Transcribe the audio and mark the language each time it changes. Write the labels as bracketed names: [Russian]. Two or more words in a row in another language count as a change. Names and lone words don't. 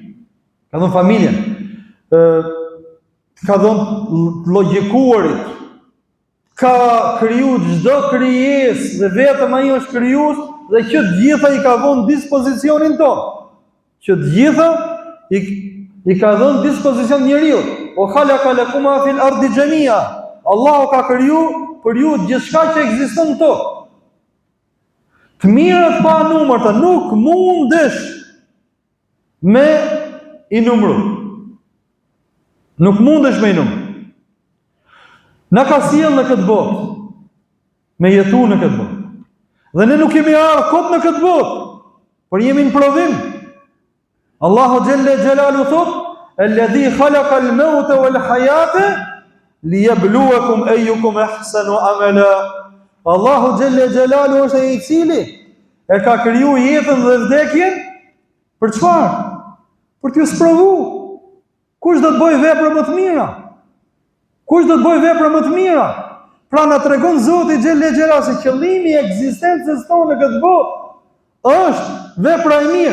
[Albanian] Ka dhënë logjikuarit. Ka kriju çdo krijesë dhe vetëm ai është krijues dhe që të gjitha i ka dhënë dispozicionin tonë. I ka dhënë dispozicion njeriu. [Arabic] هو خلق لكم ما في الأرض جميعا. [Albanian] Allahu ka kriju për ju gjithçka që ekziston në tokë. Të mirët pa numërta nuk mundesh me i numëru. Na ka sjellë në këtë botë, me jetu në këtë botë. Dhe ne nuk kemi ardhur kot në këtë botë, por jemi në provim. Allahu [Arabic] جل جلاله [Albanian] thot: [Arabic] "الذي خلق الموت والحياة ليبلوكم أيكم أحسن عملا." [Albanian] Allahu [Arabic] جل جلاله [Albanian] është ai i cili e ka kriju jetën dhe vdekjen për çfarë? Për t'ju sprovu. Kush do të bëjë vepra më të mira? Pra na tregon Zoti [Arabic] جل جلاله [Albanian] se qëllimi i ekzistencës tonë në këtë botë është vepra e mirë.